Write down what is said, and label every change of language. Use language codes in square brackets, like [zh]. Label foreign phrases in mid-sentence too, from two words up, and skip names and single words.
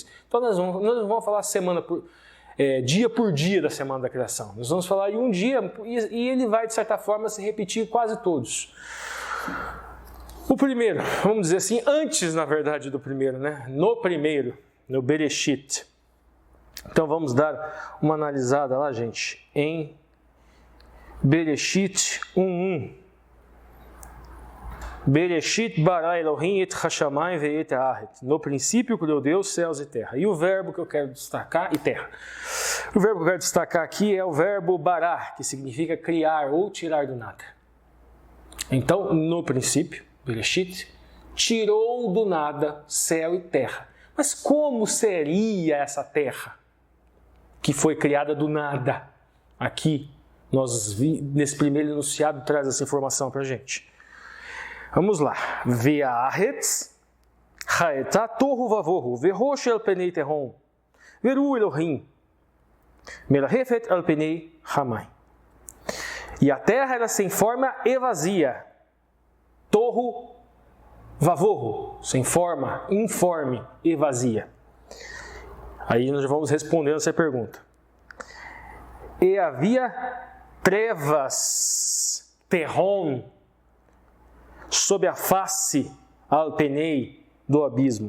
[pt] Então, nós vamos falar dia por dia da semana da criação. Nós vamos falar em um dia e ele vai, de certa forma, se repetir quase todos. O primeiro, vamos dizer assim, antes, na verdade, do primeiro, né? No Bereshit. Então, vamos dar uma analisada lá, gente, em Bereshit 1:1. [he] בראשית ברא אלהים את השמים ואת הארץ. [pt] No princípio criou Deus céus e terra. E o verbo que eu quero destacar, e terra. O verbo que eu quero destacar aqui é o verbo bará, que significa criar ou tirar do nada. Então, no princípio, Bereshit tirou do nada céu e terra. Mas como seria essa terra que foi criada do nada? Aqui, nesse primeiro enunciado, traz essa informação para a gente. Vamos lá. [he] והארץ היתה תהו ובהו וחשך על פני תהום ורוח אלהים מרחפת על פני המים. [pt] E a terra era sem forma e vazia. [he] תהו ובהו, [pt] sem forma, informe e vazia. Aí nós já vamos respondendo essa pergunta. E havia trevas, terrom, sob a face alpenei do abismo.